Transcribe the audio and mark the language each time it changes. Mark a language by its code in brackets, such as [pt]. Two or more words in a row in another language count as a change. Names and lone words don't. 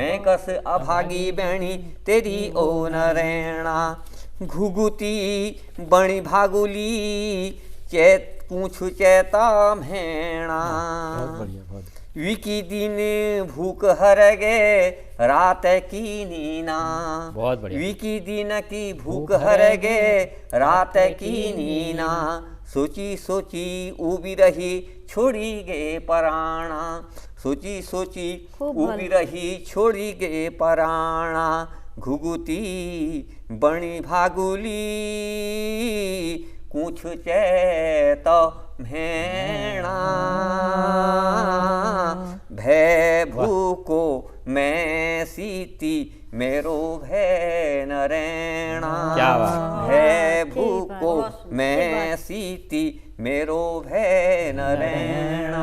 [gbm] मैं कस अभागी बहनी तेरी ओ न रहना, घुघुती बणी भागुली चैत पूछ चैता भेणा, विकी दिन भूख हर गे रात की नीना, [hi] बहुत बढ़िया। [gbm] विकी दिन की भूख हर गे रात की नीना, सोची सोची उबी रही छोड़ी गे पराणा, सोची सोची उबी रही छोड़ी गे पराणा, घुघुती बणी भागुली कुछ चैत भेणा, भय भूको मैं सीती मेरो भय न रहना, [hi] क्या बात। [gbm] भय भूको मैं सीती मेरो भय न रहना,